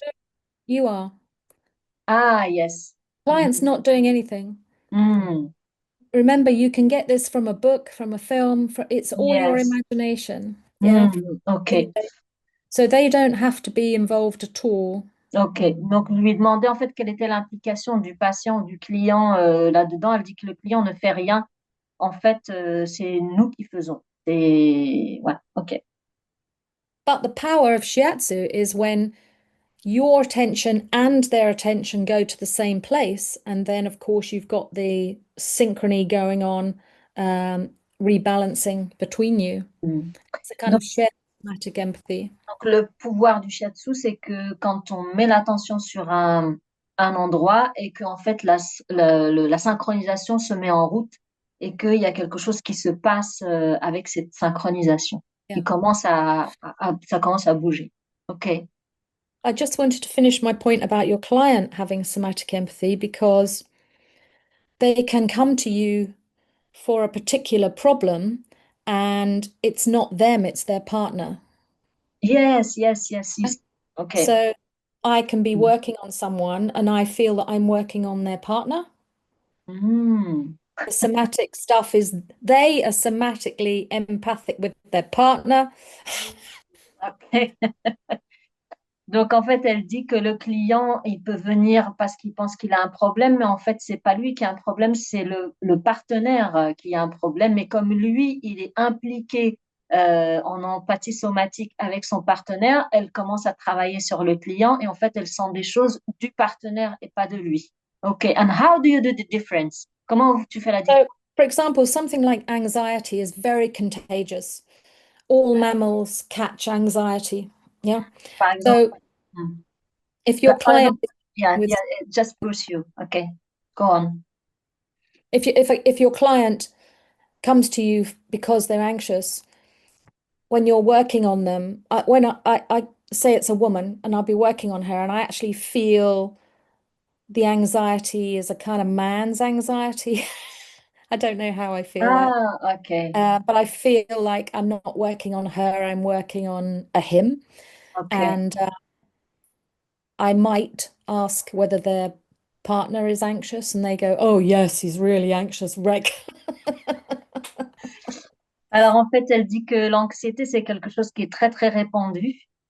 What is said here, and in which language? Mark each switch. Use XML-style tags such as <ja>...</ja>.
<en>doing, you are. Ah, yes. Client's not doing anything. Mm, Remember, you can get this from a book, from a film, it's all your yes. imagination. Yeah. Ok, So they don't have to be involved at all. ok.</en> <fr>Donc, je lui ai demandé en fait quelle était l'implication du patient ou du client là-dedans. Elle dit que le client ne fait rien. En fait, c'est nous qui faisons. Et voilà, ok.</fr> <en>But the power of shiatsu is when your attention and their attention go to the same place. And then, of course, you've got the synchrony going on, rebalancing between you. Mm. It's a kind</en> <fr>Donc,</fr> <en>of shared somatic empathy.</en> <fr>le pouvoir du shiatsu, c'est que quand on met l'attention sur un endroit et qu'en fait la synchronisation se met en route et qu'il y a quelque chose qui se passe avec cette synchronisation,</fr> <en>Yeah.</en> <fr>ça commence à bouger. Ok.</fr> <en>I just wanted to finish my point about your client having somatic empathy because they can come to you for a particular problem and it's not them, it's their partner. Yes, yes, yes, yes. Ok. So I can be working on someone and I feel that I'm working on their partner. Hmm. The somatic stuff is they are somatically empathic with their partner. Ok.</en> <fr>Donc, en fait, elle dit que le client, il peut venir parce qu'il pense qu'il a un problème, mais en fait, c'est pas lui qui a un problème, c'est le partenaire qui a un problème. Mais comme lui, il est impliqué en empathie somatique avec son partenaire, elle commence à travailler sur le client et en fait, elle sent des choses du partenaire et pas de lui.</fr> <en>OK. And how do you do the difference?</en> <fr>Comment tu fais la différence?</fr> <en>So, for example, something like anxiety is very contagious. all mammals catch anxiety. Yeah.</en> <fr>Par exemple, So hmm.</fr> <en>if your</en> <fr>Par</fr> <en>client</en> <fr>exemple, yeah,</fr> <en>with yeah, just pursue. Okay, go on. if your client comes to you because they're anxious, when you're working on them, when I say it's a woman and I'll be working on her and I actually feel the anxiety is a kind of man's anxiety. I don't know how I feel that. Ah, okay, But I feel like I'm not working on her, I'm working on a him. okay. And I might ask whether their partner is anxious, and they go, "Oh, yes, he's really anxious, wreck."</en> <fr>Alors en fait, elle dit que l'anxiété, c'est quelque chose qui est très très répandu.</fr>